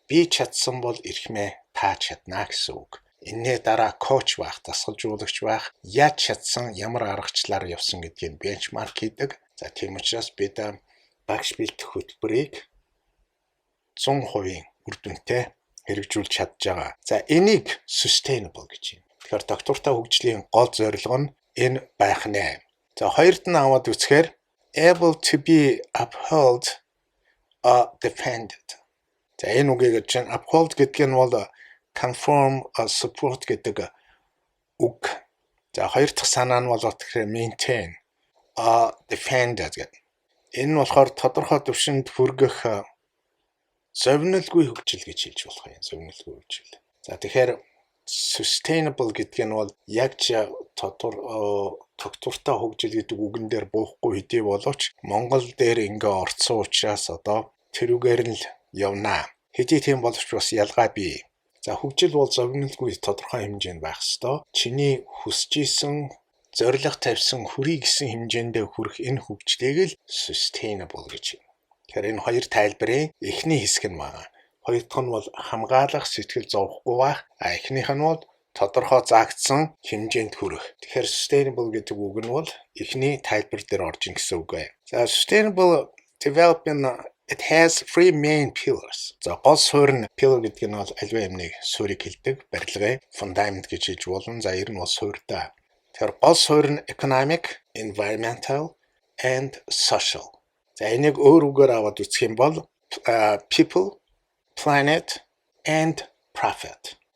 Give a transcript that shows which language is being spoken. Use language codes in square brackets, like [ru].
[mn] Би чадсан бол эрхмээ та чадна гэсэн үг. Энэний дараа коуч байх, дасгалжуулагч байх, яаж чадсан, ямар аргачлалаар явсан гэдгийг бенчмарк хийдэг. За тийм учраас бид багш бэлтгэх хөтөлбөрийг 100% үр дүнтэй хэрэгжүүлж чадж байгаа. За энийг sustainable гэж байна. Тэгэхээр доктортой хөгжлийн гол зорилго нь энэ байх нэ. За хоёрт нь аваад үзэхээр [en] able to be upheld or defended. [mn] За энэ үгийг чинь uphold гэдэг нь бол [en] conform or support [mn] гэдэг үг. За хоёр дахь санаа нь бол тэгэхээр [en] maintain defended [mn] гэдэг. Энэ нь болохоор тодорхой түвшинд хүргэх зовнилгүй хөгжил гэж хэлж болох юм. Зовнилгүй хөгжил. За тэгэхээр sustainable гэдэг нь бол яг тогтвортой хөгжил гэдэг үгэн дээр буухгүй хэдий боловч Монгол дээр ингээ орцсон учраас одоо тэрүүгээр нь л явнаа. Хэдий тийм боловч бас ялгаа бий. За хөгжил бол зовнилгүй тодорхой хэмжээнд байх ёстой. Чиний хүсэж исэн, зориг тавьсан, хүрий гэсэн хэмжээндээ хүрэх энэ хөгжлийг л sustainable гэж байна. Тэгэхээр энэ хоёр тайлбарын эхний хэсэг нь байна. Хоёр дахь нь бол хамгаалах, сэтгэл зовхгүй байх. Эхнийх нь бол тодорхой заагдсан хэмжээнд хүрэх. Тэгэхээр sustainable гэдэг үг нь бол эхний тайлбар дээр орж ин гэсэн үг ээ. [en] За sustainable development it has three main pillars. [mn] За гол суурь нь pillar гэдэг нь бол аливаа юмныг суурийг хэлдэг, барилгын фундамент гэж хэлж болно. За ер нь бол суурьтай. Тэгэхээр гол суурь нь [en] economic, environmental and social. [mn] За энийг өөр үгээр аваад үзэх юм бол [en] people, planet and profit.